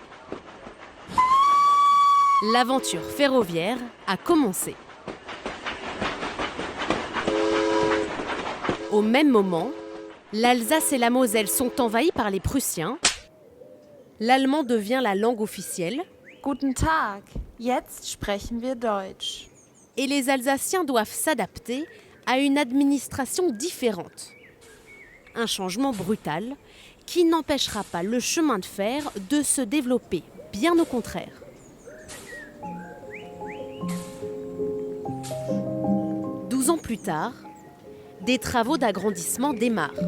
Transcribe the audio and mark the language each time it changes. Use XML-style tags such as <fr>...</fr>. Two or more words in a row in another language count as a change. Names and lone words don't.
<fr>L'aventure ferroviaire a commencé. Au même moment, l'Alsace et la Moselle sont envahies par les Prussiens. L'allemand devient la langue officielle.</fr> <de>Guten Tag, jetzt sprechen wir Deutsch.</de> <fr>Et les Alsaciens doivent s'adapter à une administration différente. Un changement brutal qui n'empêchera pas le chemin de fer de se développer, bien au contraire. Douze ans plus tard, des travaux d'agrandissement démarrent.</fr>